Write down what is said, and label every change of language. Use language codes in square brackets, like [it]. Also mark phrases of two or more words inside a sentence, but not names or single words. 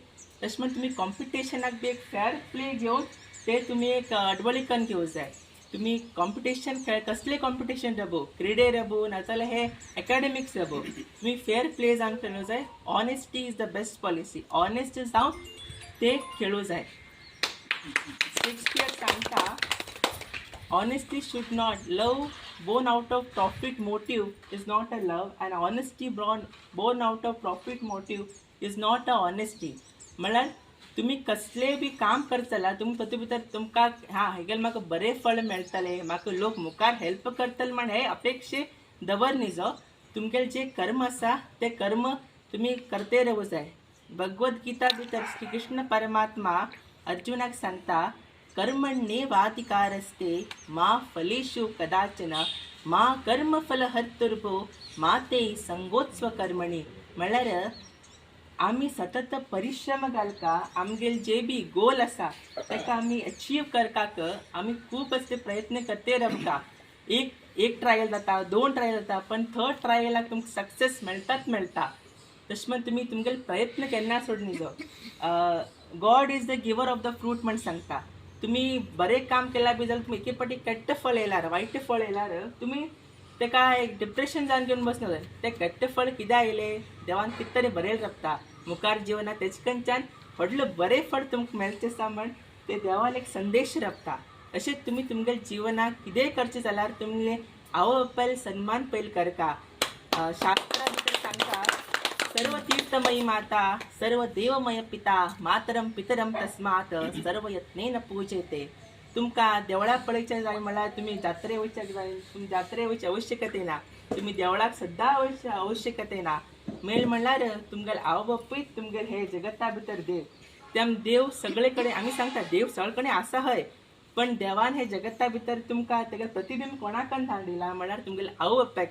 [kok] तशें म्हण तुमी कॉम्पिटिशनाक बी एक [en] fair play [kok] घेवन ते तुमी एक अडवळीकन घेवं जाय. तुमी कॉम्पिटिशन कसले कॉम्पिटिशन राबो, क्रिडे राबो नाजाल्यार हे एकाडेमिक्स राबो, तुमी [en] fair play [kok] जावन खेळूं जाय. [en] Honesty is the best policy. [kok] ऑनेस्ट जावन ते खेळूं जाय. शेक्सपियर सांगता, [en] honesty should not love born out of profit motive is not a love, and honesty born out of profit motive is not a honesty. [kok] म्हळ्यार तुमी कसले बी काम करता जाल्यार तुमी तातूंत भितर तुमकां हेगेले म्हाका बरें फळ मेळटलें, म्हाका लोक मुखार हेल्प करतले म्हण हे अपेक्षे दवर न्ही. जो तुमगेले जे कर्म आसा ते कर्म तुमी करते रावूं जाय. भगवद गीता भितर श्री कृष्ण परमात्मा अर्जुनाक सांगता, [sa] कर्मण्येवाधिकारस्ते मा फलेषु कदाचन मा कर्मफल हर्तुर्भो मा ते संगोत्स्व कर्मणी. [kok] म्हळ्यार आमी सतत परिश्रम घालका आमगेले जे बी गोल आसा ताका आमी अचीव करपाक आमी खूब असले प्रयत्न करते रावता. एक ट्रायल जाता, 2 ट्रायल जाता, पण 3rd ट्रायलाक तुमकां सक्सेस मेळटा. तशें म्हण तुमी तुमगेले प्रयत्न केन्ना सोडनी जो. [en] God is the giver of the fruit [kok] म्हण सांगता. तुमी बरें काम केल्यार बी जाल्यार तुमी एके फावटी केट्ट फळ येयल्यार वायट फळ येयल्यार तुमी ताका एक डिप्रेशन जावन घेवन बसना जाय. तें केट्ट फळ कित्याक येयलें, देवान कितें तरी बरयलें रावता मुखार जिवनात, तेजे कडच्यान व्हडलें बरें फळ तुमकां मेळचें आसा म्हण ते देवान एक संदेश रावता. अशेंच तुमी तुमगेल्या जिवनाक कितेंय करचें जाल्यार तुमले आवय बापायले सन्मान पयलीं करता. शास्त्रा भितर सांगता, [sa] सर्व तीर्थमयी माता सर्व देवमय पिता मातरम पितरम तस्मात सर्व यत्नेन पूजयते. [kok] तुमकां देवळा पळयचें जाय म्हळ्यार तुमी जात्रे वयचें जाय, तुमी जात्रे वयचे आवश्यकते ना, तुमी देवळाक सद्दां आवश्यकते ना. मेळ म्हणल्यार तुमगेले आवय बापूय तुमगेले हे जगता भितर देव. तेम देव सगळे कडेन आमी सांगता देव सगळे कडेन आसा हय, पण देवान हे जगता भितर तुमकां तेगे प्रतिबिंब कोणाकन धाडिला म्हळ्यार तुमगेले आवय बापायक.